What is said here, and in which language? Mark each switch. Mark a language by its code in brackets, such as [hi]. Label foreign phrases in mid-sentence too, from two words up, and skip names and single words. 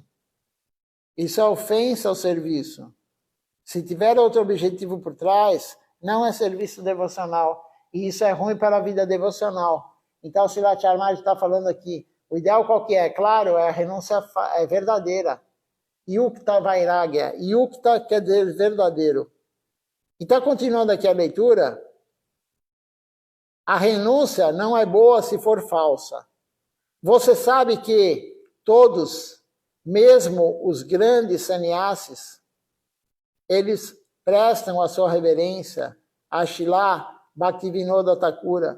[pt] Isso é ofensa ao serviço. Se tiver outro objetivo por trás, não é serviço devocional. E isso é ruim para a vida devocional. Então, o Silatya Maharaj está falando aqui, o ideal qual que é? Claro, é a renúncia verdadeira. [sa] युक्त वैराग्य. [pt] Yukta quer dizer verdadeiro. Então, continuando aqui a leitura, a renúncia não é boa se for falsa. Você sabe que todos, mesmo os grandes sannyasis, eles prestam a sua reverência a Srila Bhaktivinoda Thakura.